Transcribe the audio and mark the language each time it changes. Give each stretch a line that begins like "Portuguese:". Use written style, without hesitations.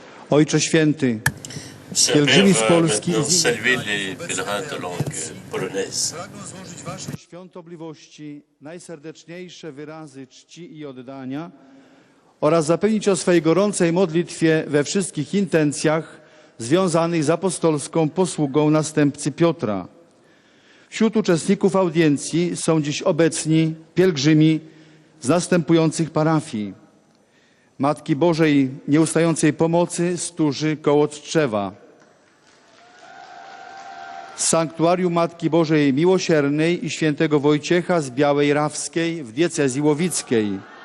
Polish: Ojcze Święty, pielgrzymi z Polski
French: Maintenant saluer les pèlerins de langue polonaise.
Polish: pragną złożyć Waszej świątobliwości najserdeczniejsze wyrazy czci i oddania oraz zapewnić o swej gorącej modlitwie we wszystkich intencjach związanych z apostolską posługą następcy Piotra. Wśród uczestników audiencji są dziś obecni pielgrzymi z następujących parafii: Matki Bożej Nieustającej Pomocy Stróży koło Tczewa, z Sanktuarium Matki Bożej Miłosiernej i Świętego Wojciecha z Białej Rawskiej w diecezji łowickiej,